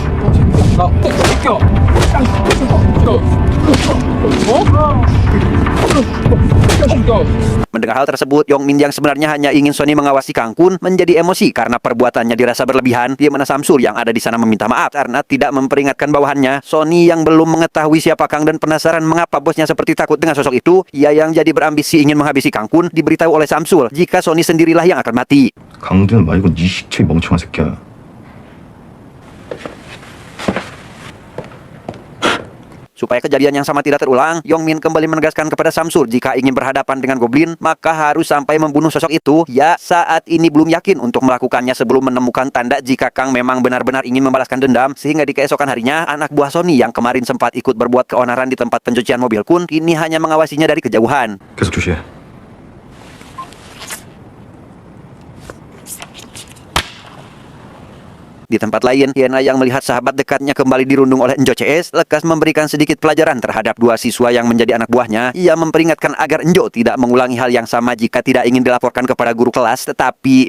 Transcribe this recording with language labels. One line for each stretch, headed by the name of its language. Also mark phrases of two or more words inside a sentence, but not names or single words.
Indonesian: Mendengar hal tersebut, Yongmin yang sebenarnya hanya ingin Sonny mengawasi Kang pun menjadi emosi karena perbuatannya dirasa berlebihan. Di mana Samsul yang ada di sana meminta maaf karena tidak memperingatkan bawahannya. Sonny yang belum mengetahui siapa Kang dan penasaran mengapa bosnya seperti takut dengan sosok itu, ia yang jadi berambisi ingin menghabisi Kang pun diberitahu oleh Samsul jika Sonny sendirilah yang akan mati.
Korean: 강도는 말고 네 시체 멍청한 새끼야.
Indonesian: Supaya kejadian yang sama tidak terulang, Yongmin kembali menegaskan kepada Samsul jika ingin berhadapan dengan Goblin, maka harus sampai membunuh sosok itu. Ya, saat ini belum yakin untuk melakukannya sebelum menemukan tanda jika Kang memang benar-benar ingin membalaskan dendam. Sehingga di keesokan harinya, anak buah Sonny yang kemarin sempat ikut berbuat keonaran di tempat pencucian mobil pun kini hanya mengawasinya dari kejauhan.
Korean: 계속 주시해.
Indonesian: Di tempat lain, Yena yang melihat sahabat dekatnya kembali dirundung oleh Enjo CS, lekas memberikan sedikit pelajaran terhadap dua siswa yang menjadi anak buahnya. Ia memperingatkan agar Enjo tidak mengulangi hal yang sama jika tidak ingin dilaporkan kepada guru kelas, tetapi